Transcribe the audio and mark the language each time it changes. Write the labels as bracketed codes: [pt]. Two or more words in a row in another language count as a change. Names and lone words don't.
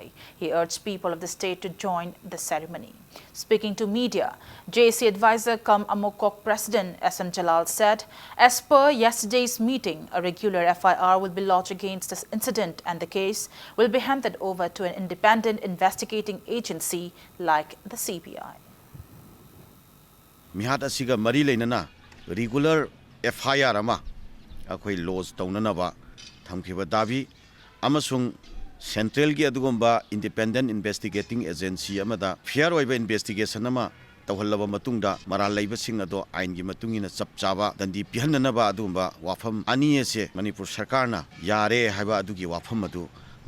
[en] He urged people of the state to join the ceremony. Speaking to media, JC advisor cum Amokok President SM Jalal said, as per yesterday's meeting, a regular FIR will be lodged against this incident and the case will be handed over to an independent investigating agency like the CBI. [mni] Mihat asiga mari leinana [en] regular FIR [mni] ama akhoi lodge taunanaba thamkhiba dabi amasung central gi adugomba [en] independent investigating agency [mni] amada fair oiba investigation ama tawhallaba matungda maral leibasing ado ain gi matungina chapchaba dandi pihananaba adugomba wafam ani ase Manipur sarkarna yare haiba adugi wafam adu